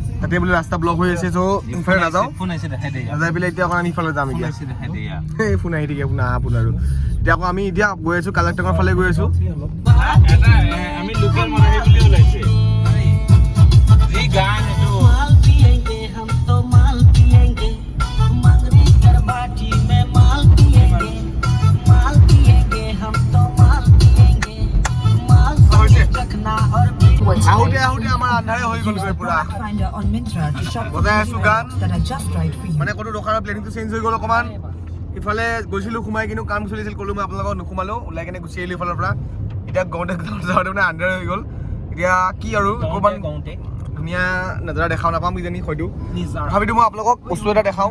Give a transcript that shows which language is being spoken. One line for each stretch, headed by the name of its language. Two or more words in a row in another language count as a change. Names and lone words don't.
Assamese: তাতে বোলে ৰাস্তা ব্লক হৈ আছে, চ' ইফালে নাযাওঁ, ফোন আহিছে দেখাই দে নাযাই পেলাই এতিয়া অকণ আমি ইফালে যাম এতিয়া। দেখাই দে এই ফোন আহি থাকে, ফোন আহা ফোন আৰু এতিয়া আকৌ আমি এতিয়া গৈ আছোঁ কালাকটাঙৰ ফালে গৈ আছোঁ। আমি লোকেল মানুহ বুলি ওলাইছে যি গান সেইটো
Hindi: माल पिएंगे हम तो माल पिएंगे मगरी कर बाटी में माल पिएंगे हम तो माल पिएंगे माल चखना और
Assamese: আহোঁতে আহোঁতে আমাৰ আন্ধাৰে হৈ গ'ল পুৰা।
English: Finder on Myntra to shop for
Assamese: বজাই আছোঁ গান,
English: that are just right for you.
Assamese: মানে ক'তো ৰখাৰ প্লেনিংটো চেঞ্জ হৈ গ'ল অকণমান। ইফালে গৈছিলোঁ সোমাই কিন্তু কাম চলিছিল, ক'লোঁ মই আপোনালোকক নোসোমালোঁ, ওলাই কিনে গুচি আহিলোঁ ইফালৰ পৰা। এতিয়া যাওঁতে মানে আন্ধাৰ হৈ গ'ল। এতিয়া কি আৰু অকণমান ধুনীয়া নজাৰা দেখাও নাপাম কিজানি হয়তো, তথাপিতো মই আপোনালোকক বস্তু এটা দেখাওঁ।